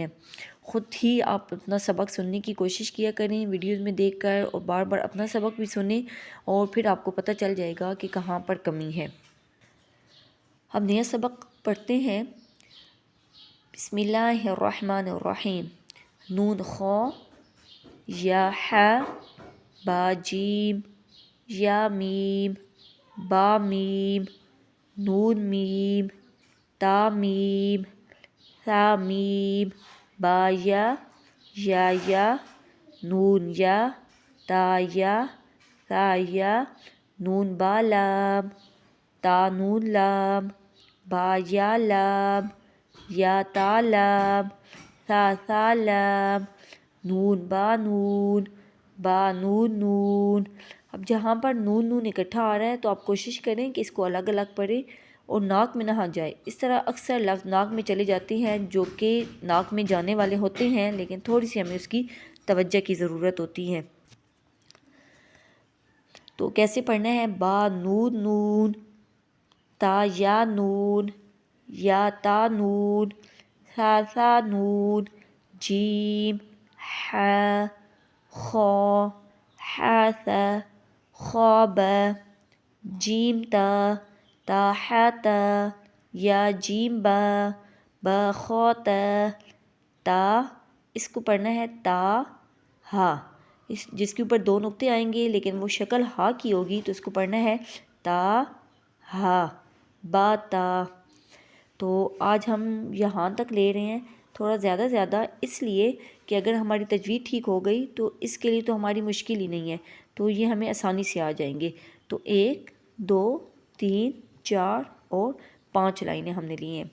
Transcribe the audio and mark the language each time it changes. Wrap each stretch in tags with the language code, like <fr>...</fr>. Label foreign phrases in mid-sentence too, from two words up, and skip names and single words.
<ur>خود ہی آپ اپنا سبق سننے کی کوشش کیا کریں ویڈیوز میں دیکھ کر، اور بار بار اپنا سبق بھی سنیں اور پھر آپ کو پتہ چل جائے گا کہ کہاں پر کمی ہے۔ ہم نیا سبق پڑھتے ہیں۔</ur> <ar>بسم اللہ الرحمن الرحیم۔ نون خ، یا ح، با جیم، یا میم، با میم، نون میم، تا میم، ثا میم، با یا، نون یا، تا یا، ثا یا، نون با لام، تا نون لام، با یا لام، یا تا لام، ثا لام، نون با نون، با نون نون۔</ar> <ur>اب جہاں پر نون نون اکٹھا آ رہا ہے تو آپ کوشش کریں کہ اس کو الگ الگ پڑھیں اور ناک میں نہ جائے۔ اس طرح اکثر لفظ ناک میں چلے جاتے ہیں جو کہ ناک میں جانے والے ہوتے ہیں، لیکن تھوڑی سی ہمیں اس کی توجہ کی ضرورت ہوتی ہے۔ تو کیسے پڑھنا ہے؟</ur> <ar>با نون نون، تا یا نون، یا تا نون، ثا نون، جیم، ح، خ، ث، خ ب، جیم تا ح ت، یا جیم با خ ت، تا،</ar> <ur>اس کو پڑھنا ہے تا ہا، جس کے اوپر 2 نقطے آئیں گے لیکن وہ شکل ہا کی ہوگی تو اس کو پڑھنا ہے تا ہا، با تا۔ تو آج ہم یہاں تک لے رہے ہیں، تھوڑا زیادہ اس لیے کہ اگر ہماری تجوید ٹھیک ہو گئی تو اس کے لیے تو ہماری مشکل ہی نہیں ہے، تو یہ ہمیں آسانی سے آ جائیں گے۔ تو 1 2 3 4 اور 5 لائنیں ہم نے لی ہیں۔</ur>